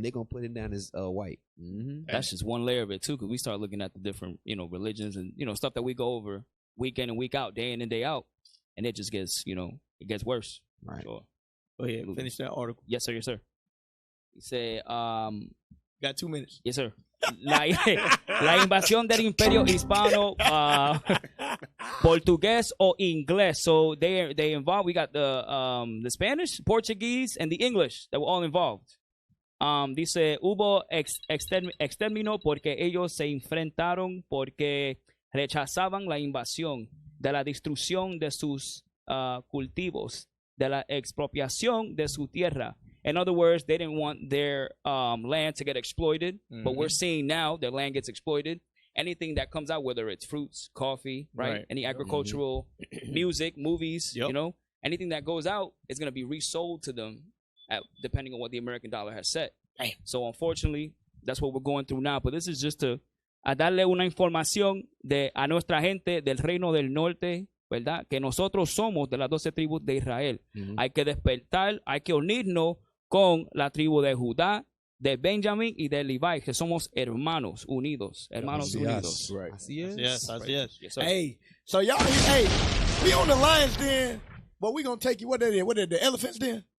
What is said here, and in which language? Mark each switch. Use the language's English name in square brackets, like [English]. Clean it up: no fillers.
[English] They're going to put him down as white. Mm-hmm. That's just one layer of it, too, because we start looking at the different, religions and, stuff that we go over week in and week out, day in and day out. And it just gets, it gets worse. Right. Sure. Go ahead, finish that article. Yes, sir. Yes, sir. He said, got 2 minutes. Yes, sir. [Spanish] La invasión del imperio hispano, portugués o inglés. [English] So they involved. We got the Spanish, Portuguese, and the English that were all involved. [Spanish] Dice, hubo exterminio porque ellos se enfrentaron porque rechazaban la invasión, de la destrucción de sus cultivos, de la expropiación de su tierra. [English] In other words, they didn't want their land to get exploited, but we're seeing now their land gets exploited. Anything that comes out, whether it's fruits, coffee, right? Any agricultural, music, movies, anything that goes out is going to be resold to them depending on what the American dollar has set. So unfortunately, that's what we're going through now. But this is just to [Spanish] darle una información a nuestra gente del Reino del Norte, ¿verdad? Que nosotros somos de las 12 tribus de Israel. Hay que despertar, hay que unirnos con la tribu de Judá, de Benjamín y de Levi, que somos hermanos unidos. Hermanos unidos. [English] Right. [Spanish] Así es. [English] Yes. Yes, sir. Hey, so y'all, we on the Lion's Den, but we gonna take you. What are the elephants den?